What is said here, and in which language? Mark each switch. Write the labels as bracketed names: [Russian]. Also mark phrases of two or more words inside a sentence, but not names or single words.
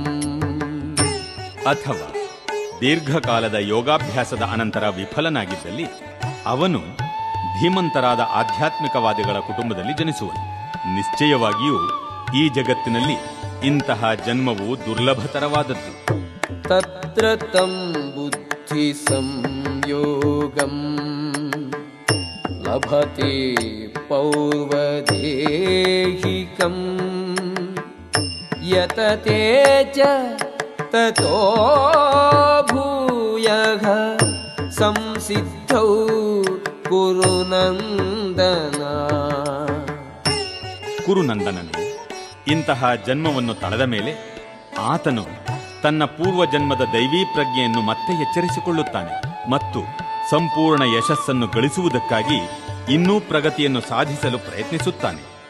[Kannada] ಅಥವಾ ದೀರ್ಘಕಾಲದ ಯೋಗಾಭ್ಯಾಸದ ಅನಂತರ ವಿಫಲನಾಗಿದ್ದಲ್ಲಿ ಅವನು ಧೀಮಂತರಾದ ಆಧ್ಯಾತ್ಮಿಕವಾದಿಗಳ ಕುಟುಂಬದಲ್ಲಿ ಜನಿಸುವನು. ನಿಶ್ಚಯವಾಗಿಯೂ ಈ ಜಗತ್ತಿನಲ್ಲಿ ಇಂತಹ ಜನ್ಮವು ದುರ್ಲಭತರವಾದದ್ದು. [Sanskrit] तत्र तं बुद्धि संयोगं लभते पौर्वदेहिकं यतते च ततो भूयः संसिद्धौ कुरुनन्दन. [Kannada] ಕುರುನಂದನನು ಇಂತಹ ಜನ್ಮವನ್ನು ತಳೆದ ಮೇಲೆ ಆತನು ತನ್ನ ಪೂರ್ವಜನ್ಮದ ದೈವೀ ಪ್ರಜ್ಞೆಯನ್ನು ಮತ್ತೆ ಎಚ್ಚರಿಸಿಕೊಳ್ಳುತ್ತಾನೆ ಮತ್ತು ಸಂಪೂರ್ಣ ಯಶಸ್ಸನ್ನು ಗಳಿಸುವುದಕ್ಕಾಗಿ ಇನ್ನೂ ಪ್ರಗತಿಯನ್ನು ಸಾಧಿಸಲು ಪ್ರಯತ್ನಿಸುತ್ತಾನೆ.